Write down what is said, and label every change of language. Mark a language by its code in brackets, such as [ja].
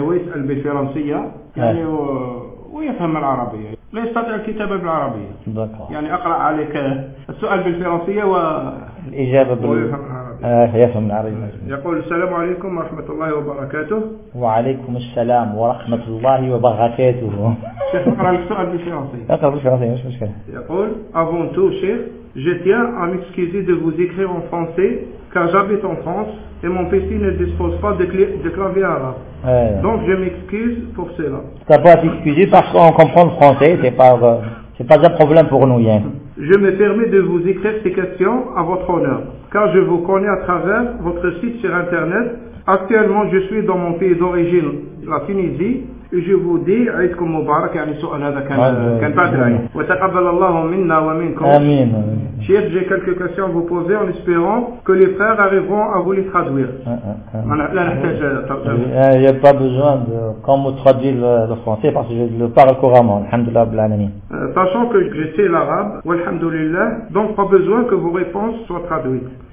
[ar] هو يسأل بالفرنسية يعني ويفهم العربية، لا يستطيع الكتابة بالعربية، يعني أقرأ عليك السؤال بالفرنسية الإجابة ويفهم العربية. يفهم العربية. يقول: السلام عليكم ورحمة الله وبركاته. وعليكم السلام ورحمة الله وبركاته. شيخ أقرأ لك السؤال بالفرنسية. أقرأ بالفرنسية مش مشكلة. [fr] يقول: avant tout شيخ je tiens à m'excuser de vous écrire en français car j'habite en France et mon PC ne dispose pas de clavier arabe. Donc je m'excuse pour cela. T'as pas à t'excuser parce qu'on comprend le français, c'est pas un problème pour nous. Hein. Je me permets de vous écrire ces questions à votre honneur, car je vous connais à travers votre site sur internet. Actuellement, je suis dans mon pays d'origine, la Tunisie. Je vous dis, [ar] عيدكم مبارك, يعني سؤال هذا كان بدري. وتقبل الله منا ومنكم. آمين. [fr] Chef, j'ai quelques questions à vous poser en espérant que les frères arriveront à vous les traduire. Il n'y a pas besoin de quand vous traduire le français parce que je le parle couramment. Alhamdulillah, bil alamin. Sachant que je sais l'arabe, walhamdulillah, donc pas besoin que vos réponses soient traduites.